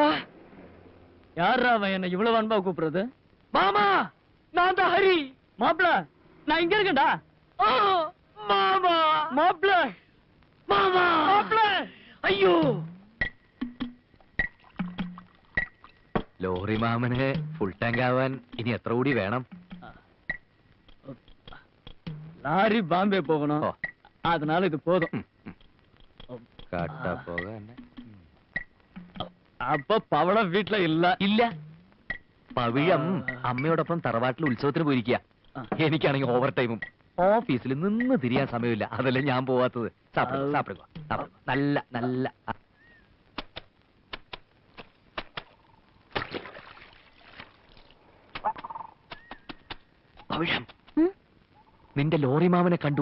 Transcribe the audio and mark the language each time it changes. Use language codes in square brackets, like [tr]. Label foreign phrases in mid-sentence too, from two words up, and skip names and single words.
[ta] யாரா அவன் என்ன இவ்வளவு அன்பா கூப்பிடுறது? மாமா, நான் தான் ஹரி. மாப்பிள, நான் இங்க இருக்கேன்டா. மாமா, மாப்பிள, மாமா, மாப்பிள. ஐயோ, [ml] ലോറി മാമന് ഫുൾ ടാങ്ക് ആവാൻ ഇനി എത്ര കൂടി വേണം? [ta] லாரி பாம்பே போகணும், அதனால இது போதும். [ml] കാട്ട പോകാൻ. അപ്പൊ പവളം വീട്ടില ഇല്ല? ഇല്ല. പവിഴം അമ്മയോടൊപ്പം തറവാട്ടിൽ ഉത്സവത്തിന് പോയിരിക്കുക. എനിക്കാണെങ്കിൽ ഓവർ ടൈമും ഓഫീസിൽ നിന്ന് തിരിയാൻ സമയമില്ല. അതല്ലേ ഞാൻ പോവാത്തത്. നല്ല നല്ല പവിഴം, നിന്റെ ലോറി മാമനെ കണ്ടു.